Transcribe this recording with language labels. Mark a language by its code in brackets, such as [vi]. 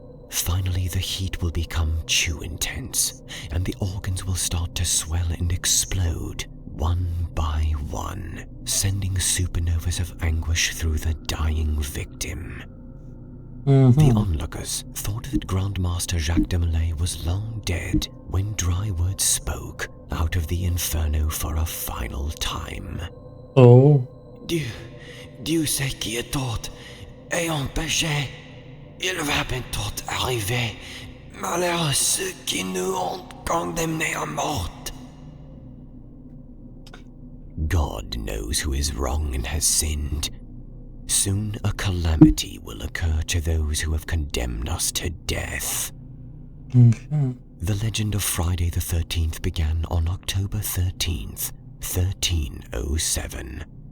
[en] Finally, the heat will become too intense, and the organs will start to swell and explode, one by one, sending supernovas of anguish through the dying victim. The onlookers thought that Grandmaster Jacques de Molay was long dead when Drywood spoke out of the inferno for a final time. Oh. [fr] Dieu sait qui est tort, ayant péché, il va bientôt arriver. Malheur à ceux qui nous ont condamnés à mort. [en] God knows who is wrong and has sinned. Soon a calamity will occur to those who have condemned us to death. Okay. The legend of Friday the 13th began on October 13th, 1307.